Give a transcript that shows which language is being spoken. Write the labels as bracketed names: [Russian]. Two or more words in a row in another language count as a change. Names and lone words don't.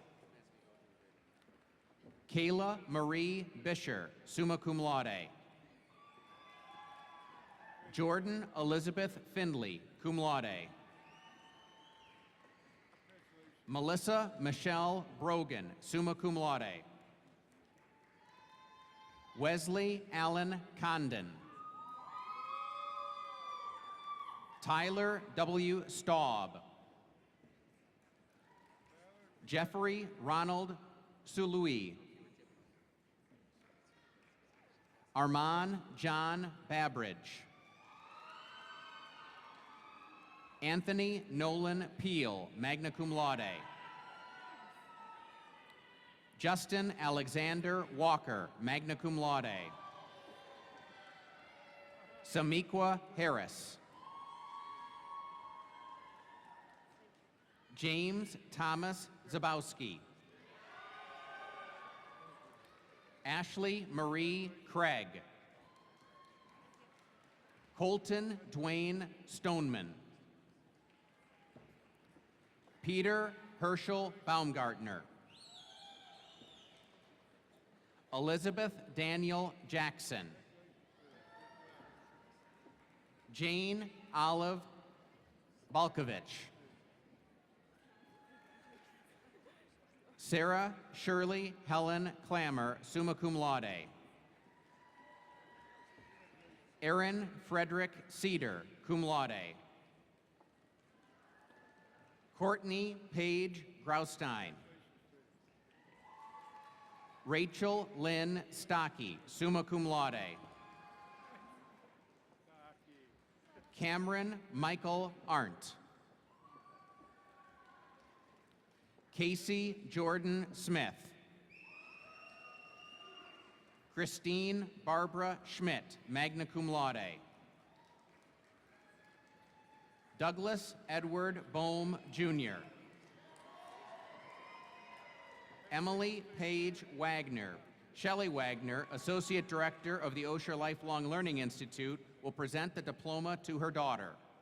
[English] Kayla Marie Bisher, [Latin] summa cum laude. [English] Jordan Elizabeth Findley, [Latin] cum laude. [English] Melissa Michelle Brogan, [Latin] summa cum laude. [English] Wesley Allen Condon. Tyler W. Staub. Jeffrey Ronald Sului. Armand John Babridge. Anthony Nolan Peel, [Latin] magna cum laude. [English] Justin Alexander Walker, [Latin] magna cum laude. [English] Samiqua Harris. James Thomas Zabowski. Ashley Marie Craig. Colton Dwayne Stoneman. Peter Herschel Baumgartner. Elizabeth Daniel Jackson. Jane Olive Balkovich. Sarah Shirley Helen Clammer, [Latin] summa cum laude. [English] Aaron Frederick Cedar, [Latin] cum laude. [English] Courtney Paige Graustein. Rachel Lynn Stocky, [Latin] summa cum laude. [English] Cameron Michael Arndt. Casey Jordan Smith. Christine Barbara Schmidt, [Latin] magna cum laude. [English] Douglas Edward Bohm, Jr. Emily Page Wagner. Shelley Wagner, Associate Director of the Osher Lifelong Learning Institute, will present the diploma to her daughter.